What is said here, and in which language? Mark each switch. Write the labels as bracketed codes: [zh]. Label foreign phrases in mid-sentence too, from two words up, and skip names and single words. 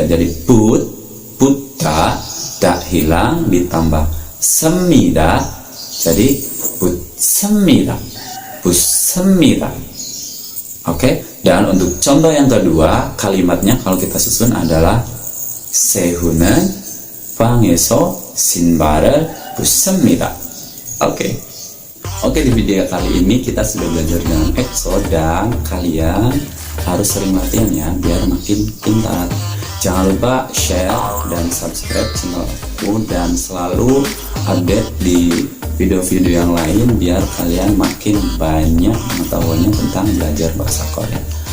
[id] Jadi put, putta, da hilang ditambah semida, jadi [ko] 벗습니다, 벗습니다. [id] Oke, dan untuk contoh yang kedua, kalimatnya kalau kita susun adalah [ko] Sehun은 방에서 신발을 벗습니다. [id] Oke, di video kali ini kita sudah belajar dengan EXO dan kalian harus sering latihan ya biar makin pintar. Jangan lupa share dan subscribe channel aku dan selalu update di video-video yang lain biar kalian makin banyak pengetahuannya tentang belajar bahasa Korea.